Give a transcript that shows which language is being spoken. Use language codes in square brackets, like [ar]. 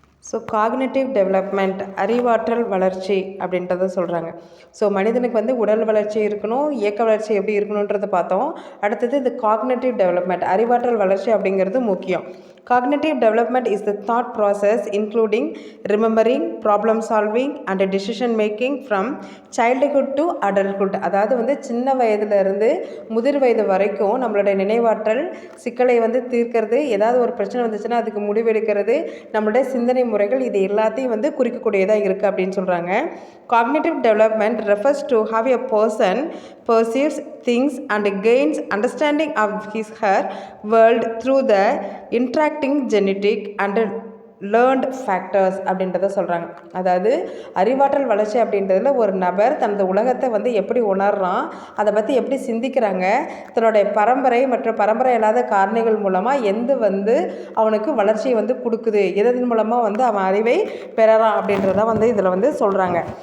[ta] So cognitive development அறிவாற்றல் வளர்ச்சி அப்படின்றத சொல்கிறாங்க. ஸோ மனிதனுக்கு வந்து உடல் வளர்ச்சி இருக்கணும், இயக்க வளர்ச்சி எப்படி இருக்கணுன்றதை பார்த்தோம். அடுத்தது இந்த காக்னிட்டிவ் டெவலப்மெண்ட் அறிவாற்றல் வளர்ச்சி அப்படிங்கிறது முக்கியம். [en] Cognitive development is the thought process including remembering, problem solving and decision making from childhood to adulthood. [ta] அதாவது வந்து சின்ன வயதிலிருந்து முதிர் வயது வரைக்கும் நம்மளுடைய நினைவாற்றல், சிக்கலை வந்து தீர்க்கிறது, ஏதாவது ஒரு பிரச்சனை வந்துச்சுன்னா அதுக்கு முடிவெடுக்கிறது, நம்மளுடைய சிந்தனை முறைகள் இது எல்லாத்தையும் வந்து குறிக்கக்கூடியதாக இருக்குது அப்படின்னு சொல்கிறாங்க. [en] Cognitive development refers to how a person perceives things and gains understanding of his her world through the interacting genetic and learned factors [ta] அப்படின்றத சொல்கிறாங்க. அதாவது அறிவாற்றல் வளர்ச்சி அப்படின்றதுல ஒரு நபர் தனது உலகத்தை வந்து எப்படி உணர்றான், அதை பற்றி எப்படி சிந்திக்கிறாங்க, தன்னுடைய பரம்பரை மற்றும் பரம்பரை இல்லாத காரணிகள் மூலமாக வந்து அவனுக்கு வளர்ச்சியை வந்து கொடுக்குது, இதன் மூலமாக வந்து அவன் அறிவை பெறறான் அப்படின்றத வந்து இதில் வந்து சொல்கிறாங்க.